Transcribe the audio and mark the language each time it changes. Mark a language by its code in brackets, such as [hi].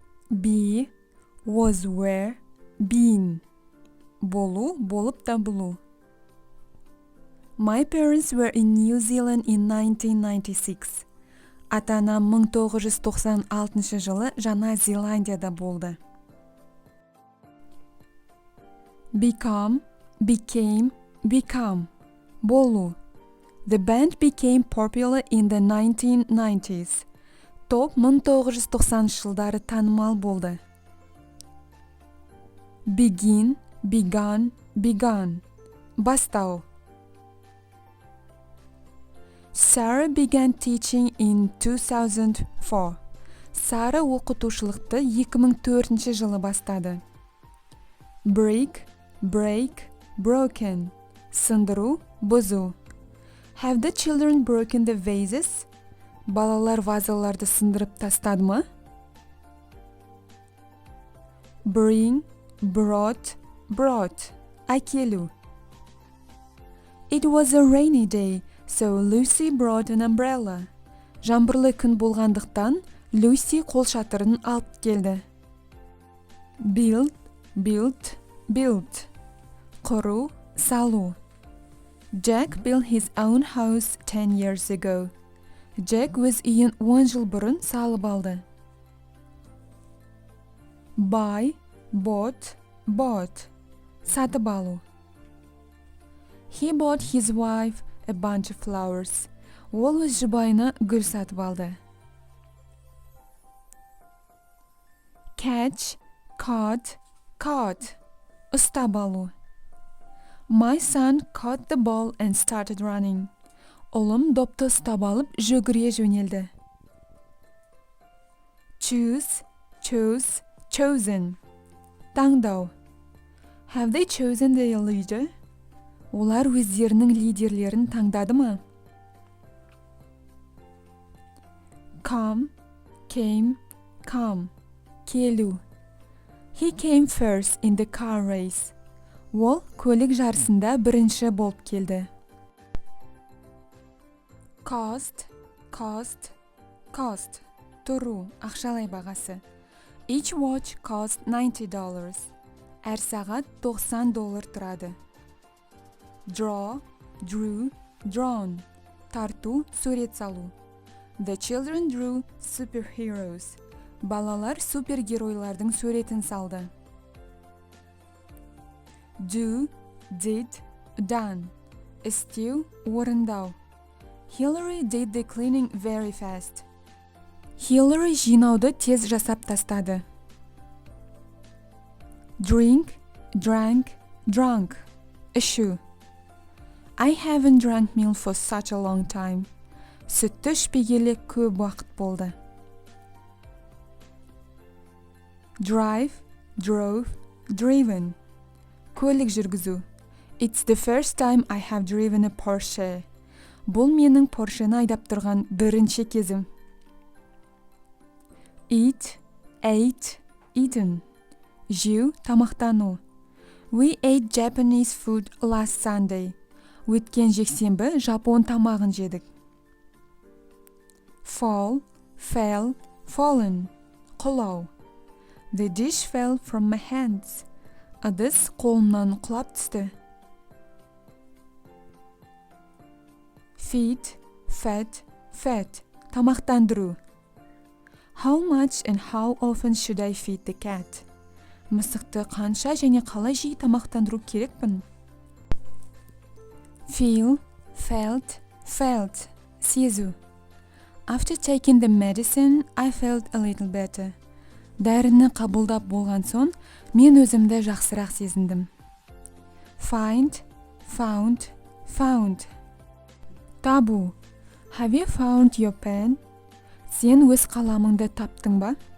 [en] Be, was, were, been. [kk] Болу, болып табылу. [en] My parents were in New Zealand in 1996. [kk] Ата-анам 1996 жылы Жаңа Зеландияда болды. [en] Become, became, become. Болу. The band became popular in the 1990s. [kk] Топ 1990 жылдары танымал болды. [en] Begin, began, began. Бастау. Sarah began teaching in 2004. [kk] Сара оқытушылықты 2004 жылы бастады. [en] Break, break, broken. [kk] Сындыру, бұзу. [en] Have the children broken the vases? [kk] Балалар вазаларды сындырып тастады ма? [en] Bring, brought, brought. Әкелу. It was a rainy day, so Lucy brought an umbrella. [kk] Жаңбырлы күн болғандықтан, Lucy қолшатырын алып келді. [en] Build, built, built. [kk] Құру, салу. [en] Jack built his own house 10 years ago. [kk] Jack өз үйін 10 жыл бұрын салып алды. [en] Buy, bought, bought. [kk] Сатып алу. [en] He bought his wife a bunch of flowers. [kk] Ол өз жұбайына гүл сатып алды. [en] Catch, caught, caught. [kk] Ұстап алу. [en] My son caught the ball and started running. [kk] Ұлым допты ұстап алып жүгіре жөнелді. [en] Choose, chose, chosen. Таңдау. Have they chosen their leader? [kk] Олар өздерінің лидерлерін таңдады ма? [en] Come, came, come. Келу. He came first in the car race. [kk] Ол көлік жарысында бірінші болып келді. [en] Cost, cost, cost. [kk] Тұру, ақшалай бағасы. [en] Each watch cost $90. [kk] Әр сағат $90 тұрады. [en] Draw, drew, drawn. [kk] Тарту, сурет салу. [en] The children drew superheroes. [kk] Балалар супергеройлардың суретін салды. [en] Do, did, done. [kk] Істеу, орындау. [en] Hillary did the cleaning very fast. [kk] Hillary жинауды тез жасап тастады. [en] Drink, drank, drunk. Ішу. I haven't drank milk for such a long time. [kk] Сүтті ішпегелі көп уақыт болды. [en] Drive, drove, driven. [kk] Көлік жүргізу. [en] It's the first time I have driven a Porsche. [kk] Бұл менің Поршені айдап тұрған бірінші кезім. [en] Eat, ate, eaten. [kk] Жеу, тамақтану. [en] We ate Japanese food last Sunday. [kk] Өткен жексенбі жапон тамағын жедік. [en] Fall, fell, fallen. Құлау. The dish fell from my hands. [kk] Ыдыс қолымнан құлап түсті. [en] Feed, fed, fed. Тамақтандыру. How much and how often should I feed the cat? [kk] Мысықты қанша және қалай жиі тамақтандыру керекпін? [en] Feel, felt, felt. Сезу. After taking the medicine, I felt a little better. [kk] Дәріні қабылдап болған соң, мен өзімді жақсырақ сезіндім. [en] Find, found, found. [kk] Табу. [en] Have you found your pen? [kk] Сен өз қаламыңды таптың ба?